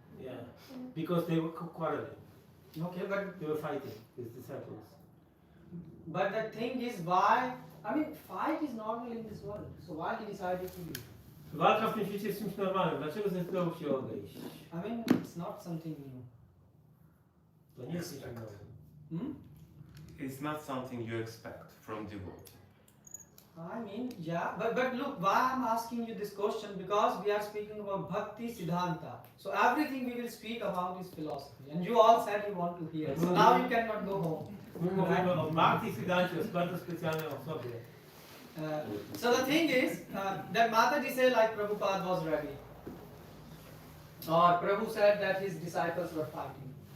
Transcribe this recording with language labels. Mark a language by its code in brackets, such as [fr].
[en] Yeah, because they were quarreling. Okay, but They were fighting, his disciples. the thing is, why? I mean, fight is normal in this world. So why he decided to leave? [pl] Walka w tym świecie jest czymś normalnym. Dlaczego zdecydował się odejść? [en] I mean, it's not something new. [pl] To nie jest coś nowego. [en] It's not something you expect from devotee. I mean, yeah, but look, why I'm asking you this question, because we are speaking about Bhaktisiddhanta. So everything we will speak about is philosophy, and you all said you want to hear. So now you cannot go home. [pl] My mówimy o Bhaktisiddhancie, o bardzo specjalnej osobie. [en] So the thing is that Mataji said like Prabhupada was ready, or Prabhu said that his disciples were fighting.